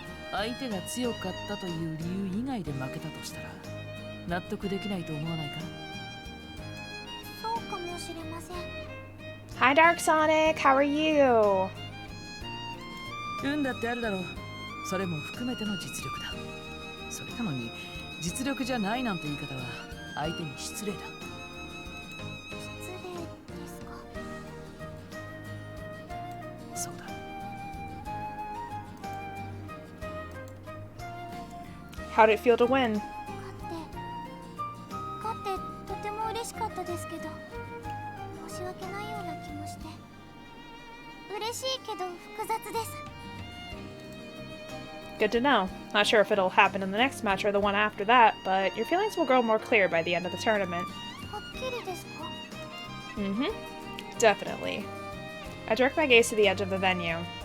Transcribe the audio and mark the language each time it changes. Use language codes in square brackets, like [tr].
[ja] 相手が強かったという理由以外で負けたとしたら納得できないと思わないか？そうかもしれません。 [en] Hi Dark Sonic, how are you? [ja] 運だってあるだろう。それも含めての実力だ。それなのに実力じゃないなんて言い方は相手に失礼だ。失礼ですか？そうだ。 [en] How did it feel to win? [ja] 勝ってとても嬉しかったですけど、申し訳ないような気もして、嬉しいけど複雑です。 [en] Good to know. Not sure if it'll happen in the next match or the one after that, but your feelings will grow more clear by the end of the tournament. [ja] はっきりですか？ [en] Mm-hmm. Definitely. I direct my gaze to the edge of the venue.